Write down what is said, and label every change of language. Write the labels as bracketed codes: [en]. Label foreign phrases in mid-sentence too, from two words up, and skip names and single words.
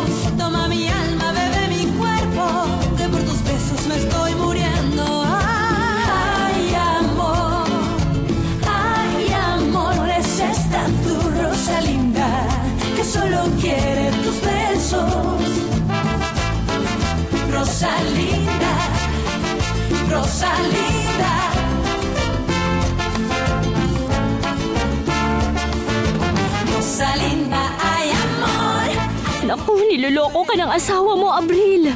[es] Toma mi alma, bebe mi cuerpo, que por tus besos me estoy muriendo. Ay, amor, es esta tu Rosalinda que solo quiere tus besos. Rosalinda, Rosalinda. Rosalinda, ay amor. [tl] Naku, niloloko ka ng asawa mo, Abril.